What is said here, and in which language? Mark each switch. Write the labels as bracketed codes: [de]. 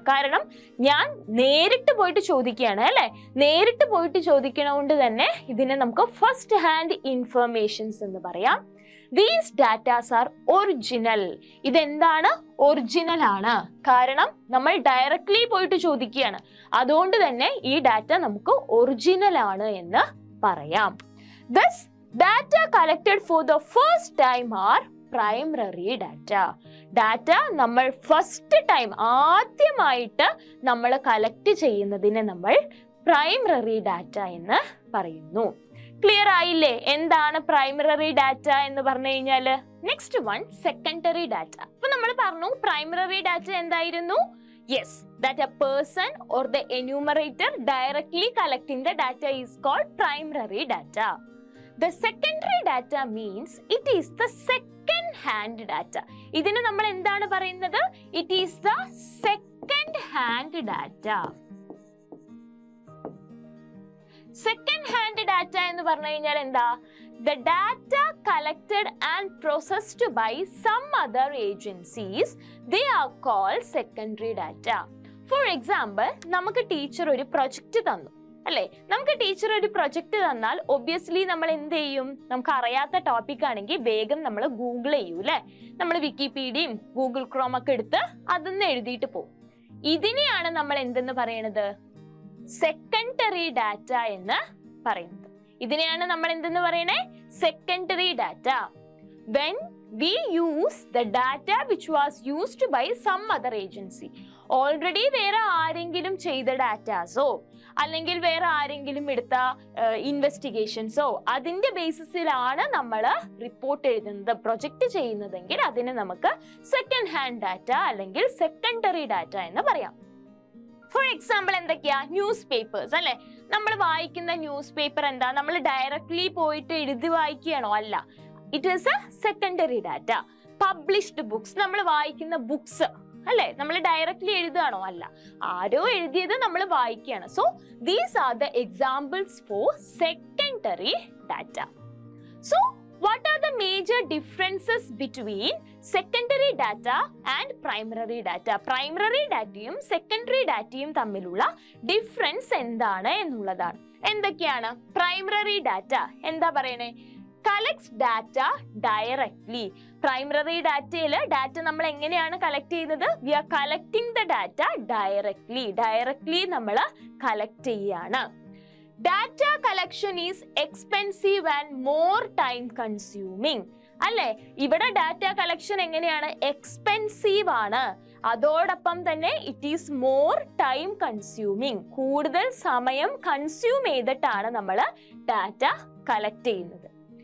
[ml] കാരണം ഞാൻ നേരിട്ട് പോയിട്ട് ചോദിക്കുകയാണ് അല്ലെ, നേരിട്ട് പോയിട്ട് ചോദിക്കണോണ്ട് തന്നെ ഇതിനെ നമുക്ക് ഫസ്റ്റ് ഹാൻഡ് ഇൻഫർമേഷൻസ് എന്ന് പറയാം. [en] These datas are original. [ml] ഇതെന്താണ്? ഒറിജിനൽ ആണ്. കാരണം നമ്മൾ ഡയറക്ട്ലി പോയിട്ട് ചോദിക്കുകയാണ്. അതുകൊണ്ട് തന്നെ ഈ ഡാറ്റ നമുക്ക് ഒറിജിനൽ ആണ് എന്ന് പറയാം. [en] Thus, data collected for the first time are primary data. [ml] Data നമ്മൾ ഫസ്റ്റ് ടൈം ആദ്യമായിട്ട് നമ്മൾ കളക്ട് ചെയ്യുന്നതിനെ നമ്മൾ പ്രൈമറി ഡാറ്റ എന്ന് പറയുന്നു. ക്ലിയർ ആയില്ലേ എന്താണ് പ്രൈമറി ഡാറ്റ എന്ന് പറഞ്ഞു കഴിഞ്ഞാല്? Next one secondary data. അപ്പൊ നമ്മൾ പറഞ്ഞു പ്രൈമറി ഡാറ്റ എന്തായിരുന്നു? [en] Yes, that a person or the enumerator directly collecting the data is called primary data. The secondary data means it is the second hand data. [ml] ഇതിനെ നമ്മൾ എന്താണ് പറയുന്നത്? [en] It is the second hand data. Second hand data [ml] എന്ന് പറഞ്ഞു കഴിഞ്ഞാൽ എന്താ? [en] The data collected and processed by some other agencies, they are called secondary data. For example, [ml] നമുക്ക് teacher ഒരു പ്രൊജക്റ്റ് തന്നു അല്ലേ? നമുക്ക് ടീച്ചർ ഒരു പ്രൊജക്റ്റ് തന്നാൽ ഒബ്വിയസ്ലി നമ്മൾ എന്ത് ചെയ്യും? നമുക്ക് അറിയാത്ത ടോപ്പിക് ആണെങ്കിൽ വേഗം നമ്മൾ ഗൂഗിൾ ചെയ്യൂ അല്ലേ? നമ്മൾ വിക്കിപീഡിയയും ഗൂഗിൾ ക്രോം ഒക്കെ എടുത്ത് അതൊന്ന് എഴുതിയിട്ട് പോകും. ഇതിനെയാണ് നമ്മൾ എന്തെന്ന് പറയണത്? സെക്കൻഡറി ഡാറ്റ എന്ന് പറയുന്നത്. ഇതിനെയാണ് നമ്മൾ എന്തെന്ന് പറയണേ? Secondary data. [en] When we use the data which was used by some other agency. [ml] Already വേറെ ആരെങ്കിലും ചെയ്ത ഡാറ്റാസോ അല്ലെങ്കിൽ വേറെ ആരെങ്കിലും എടുത്ത ഇൻവെസ്റ്റിഗേഷൻസോ അതിന്റെ ബേസിസിലാണ് നമ്മൾ റിപ്പോർട്ട് എഴുതുന്നത്, പ്രൊജക്റ്റ് ചെയ്യുന്നതെങ്കിൽ അതിനെ നമുക്ക് സെക്കൻഡ് ഹാൻഡ് ഡാറ്റ അല്ലെങ്കിൽ സെക്കൻഡറി ഡാറ്റ എന്ന് പറയാം. ഫോർ എക്സാമ്പിൾ എന്തൊക്കെയാ? ന്യൂസ് പേപ്പേഴ്സ് അല്ലെ? നമ്മൾ വായിക്കുന്ന ന്യൂസ് പേപ്പർ എന്താ? നമ്മൾ ഡയറക്ട്ലി പോയിട്ട് എഴുതി വായിക്കുകയാണോ? അല്ല, [en] It is a secondary data. [ml] Published books, നമ്മൾ വായിക്കുന്ന ബുക്സ് അല്ലെ? നമ്മൾ ഡയറക്ട്ലി എഴുതുകയാണോ? അല്ല, ആരോ എഴുതിയത് നമ്മൾ വായിക്കുകയാണ്. [en] So these are the examples for secondary data. So what are the major differences between secondary data and primary data? [ml] Primary ഡാറ്റയും സെക്കൻഡറി ഡാറ്റയും തമ്മിലുള്ള ഡിഫറൻസ് എന്താണ് എന്നുള്ളതാണ്. എന്തൊക്കെയാണ്? പ്രൈമറി ഡാറ്റ എന്താ പറയണേ? [en] collects data directly. [ml] Primary ഡാറ്റയില് data നമ്മൾ എങ്ങനെയാണ് കളക്ട് ചെയ്യുന്നത്? [en] we are collecting the data directly [ml] നമ്മൾ കളക്ട് ചെയ്യാണ്. [en] Data collection is expensive and more time consuming. [ml] അല്ലെ? ഇവിടെ ഡാറ്റ കളക്ഷൻ എങ്ങനെയാണ്? എക്സ്പെൻസീവ് ആണ്. അതോടൊപ്പം തന്നെ [en] It is more time consuming. [ml] കൂടുതൽ സമയം കൺസ്യൂം ചെയ്തിട്ടാണ് നമ്മൾ ഡാറ്റ കളക്ട് ചെയ്യുന്നത്.